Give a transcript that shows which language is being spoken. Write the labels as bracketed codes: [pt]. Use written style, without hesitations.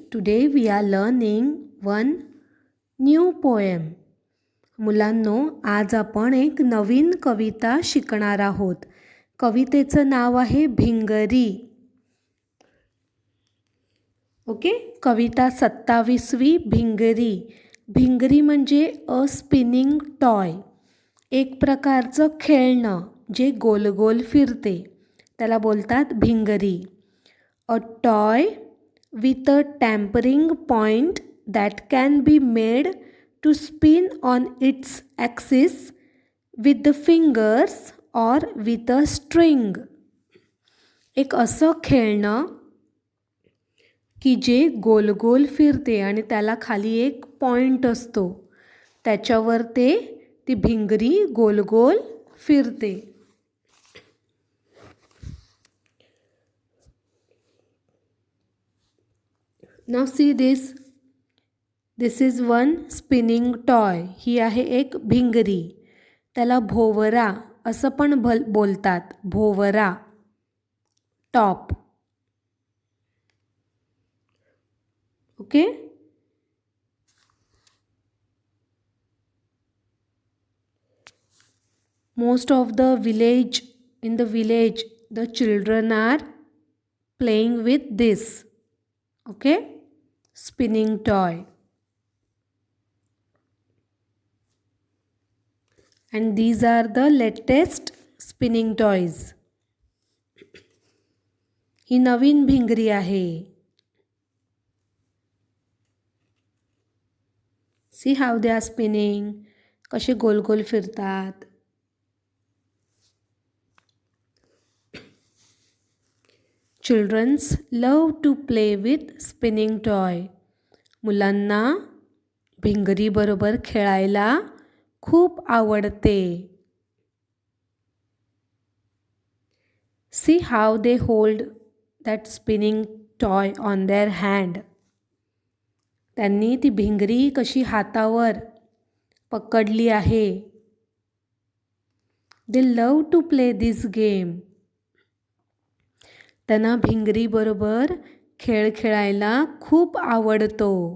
[en] Today we are learning one new poem. [mr] मुलांनो, आज आपण एक नवीन कविता शिकणार आहोत. कवितेचं नाव आहे भिंगरी. ओके, कविता 27वी भिंगरी. भिंगरी म्हणजे [en] a spinning toy, [mr] एक प्रकारचं खेळणं जे गोल गोल फिरते, त्याला बोलतात भिंगरी. [en] A toy with a tampering point that can be made to spin on its axis with the fingers or with a string. [mr] एक असं खेळणं की जे गोल गोल फिरते आणि त्याला खाली एक पॉइंट असतो, त्याच्यावर ती भिंगरी गोल गोल फिरते. [en] Now see this. This is one spinning toy. [mr] ही आहे एक भिंगरी. त्याला भोवरा असं पण बोलतात. भोवरा, top. Okay. [en] Most of the village, in the village, the children are playing with this. Okay. Spinning toy. And these are the latest spinning toys. [mr] ही नवीन भिंगरी आहे. [en] See how they are spinning. [mr] कसे गोल गोल फिरतात. [en] Children love to play with spinning toy. [mr] मुलांना भिंगरी बरोबर खेळायला खूप आवडते. [en] See how they hold that spinning toy on their hand. [mr] त्यांनी ती भिंगरी कशी हातावर पकडली आहे. [en] They love to play this game. [mr] त्यांना भिंगरी बरोबर खेळ खेळायला खूप आवडतो.